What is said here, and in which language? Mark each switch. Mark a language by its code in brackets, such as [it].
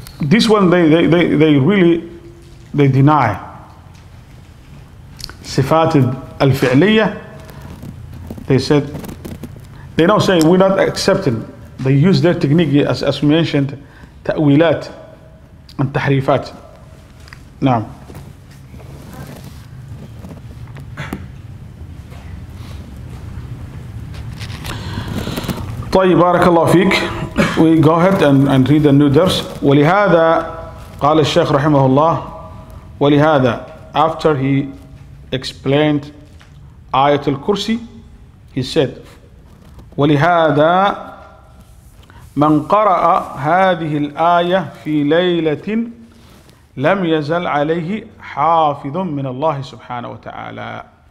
[en] This one they really deny. Sifat al-fi'liyah, they said, they don't say we're not accepting. They use their technique as we mentioned, ta'wilat and tahrifat. [ar] Now, طيب بارك الله فيك. [en] We go ahead and read the new درس. [ar] ولهذا قال الشيخ رحمه الله ولهذا, [en] after he explained [ar] آية الكرسي, he said ولهذا من قرأ هذه الآية في ليلة لم يزل عليه حافظ من الله سبحانه وتعالى.